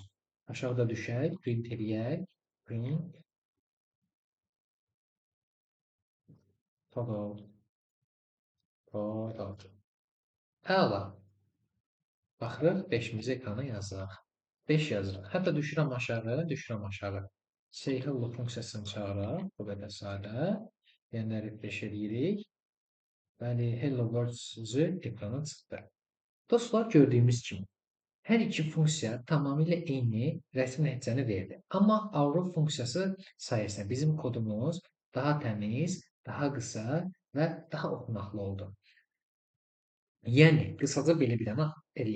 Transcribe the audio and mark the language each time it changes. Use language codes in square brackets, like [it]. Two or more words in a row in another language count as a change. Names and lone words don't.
[az] Aşağıda düşək, print eləyək. [en] Print total. [az] Əla. Baxırıq, 5-imizi ekrana yazırıq. 5 yazırıq. Hətta düşürəm aşağı. Say hello funksiyasını çağıraq. Bu qədər sadə. Yəni, refresh edirik. Bəli, [en] hello world [az] sözü ekrana çıxdı. Dostlar, gördüyümüz kimi hər iki funksiya tamamilə eyni rəsmi nəticəni verdi. Amma arrow funksiyası sayəsində bizim kodumuz daha təmiz, daha qısa və daha oxunaqlı oldu. Yəni, qısaca belə bir dənə eləyək.